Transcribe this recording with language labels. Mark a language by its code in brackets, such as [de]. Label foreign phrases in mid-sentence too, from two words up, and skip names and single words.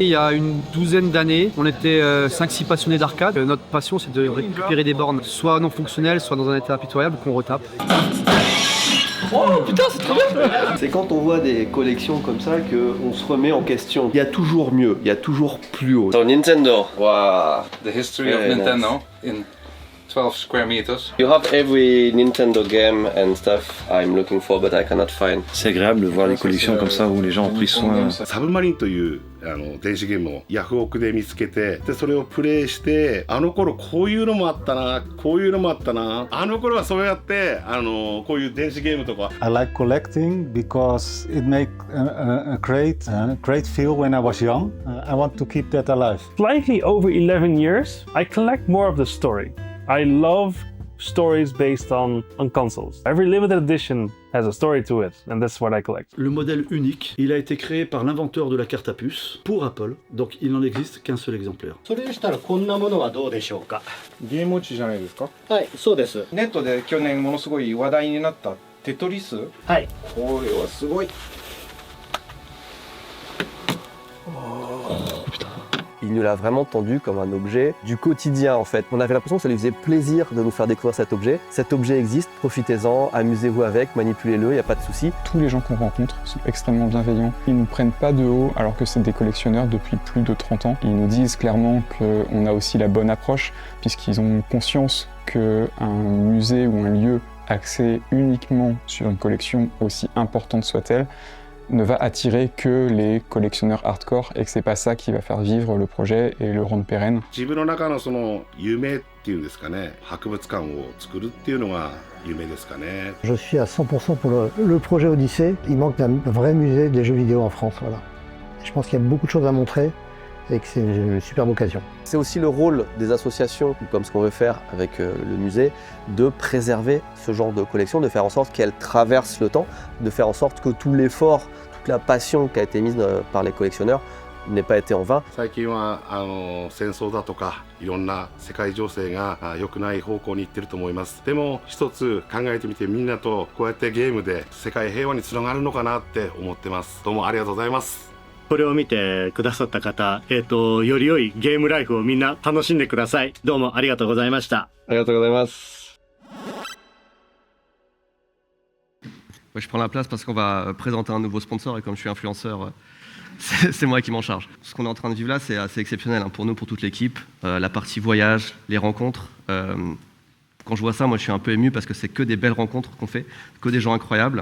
[fr] Il y a une douzaine d'années, on était 5-6 passionnés d'arcade. Notre passion, c'est de récupérer des bornes, soit non fonctionnelles, soit dans un état impitoyable, qu'on retape. Oh putain, c'est trop bien! C'est quand on voit des collections comme ça qu'on se remet en question. Il y a toujours mieux, il y a toujours plus haut. [en] So Nintendo, wow. The history of Nintendo in 12 square meters. You have every Nintendo game and stuff I'm looking for, but I cannot find. [fr] C'est agréable de voir les collections comme ça où les gens ont pris soin. [ja] サブマリンという電子ゲームをヤフオクで見つけて、でそれをプレイして、あの頃こういうのもあったな、こういうのもあったな、あの頃はそうやってこういう電子ゲームとか。 [en] I like collecting because it makes a great feel when I was young. I want to keep that alive. Slightly over 11 years, I collect more of the story. I love stories based on consoles. Every limited edition has a story to it, and that's what I collect. [fr] Le modèle unique, il a été créé par l'inventeur de la carte à puce pour Apple, donc il n'en existe qu'un seul exemplaire. [ja] それでしたらこんなものはどうでしょうか。ゲームウォッチじゃないですか？はい、そうです。ネットで去年ものすごい話題になったテトリス？はい。これはすごい。 [fr] Il nous l'a vraiment tendu comme un objet du quotidien en fait. On avait l'impression que ça lui faisait plaisir de nous faire découvrir cet objet. Cet objet existe, profitez-en, amusez-vous avec, manipulez-le, il n'y a pas de souci. Tous les gens qu'on rencontre sont extrêmement bienveillants. Ils ne nous prennent pas de haut alors que c'est des collectionneurs depuis plus de 30 ans. Ils nous disent clairement qu'on a aussi la bonne approche puisqu'ils ont conscience qu'un musée ou un lieu axé uniquement sur une collection aussi importante soit-elle ne va attirer que les collectionneurs hardcore et que c'est pas ça qui va faire vivre le projet et le rendre pérenne. [ja] 自分の中のその夢っていうんですかね、博物館を作るっていうのが夢ですかね。 [fr] Je suis à 100% pour le projet Odyssée. Il manque d'un vrai musée des jeux vidéo en France, voilà. Je pense qu'il y a beaucoup de choses à montrer et que c'est une superbe occasion. C'est aussi le rôle des associations, comme ce qu'on veut faire avec le musée, de préserver ce genre de collection, de faire en sorte qu'elle traverse le temps, de faire en sorte que tout l'effort, toute la passion qui a été mise par les collectionneurs n'ait pas été en vain. [ja] 最近は戦争だとかいろんな世界情勢が良くない方向に行ってると思います。でも一つ考えてみてみんなとこうやってゲームで世界平和につながるのかなって思ってます。どうもありがとうございます。これを見てくださった方、より良いゲームライフをみんな楽しんでください。どうもありがとうございました。ありがとうございます。 [fr] Je prends la place parce qu'on va présenter un nouveau sponsor et comme je suis influenceur, c'est moi qui m'en charge. Ce qu'on est en train de vivre là, c'est assez exceptionnel pour nous, pour toute l'équipe. La partie voyage, les rencontres Quand je vois ça, moi je suis un peu ému parce que c'est que des belles rencontres qu'on fait, que des gens incroyables.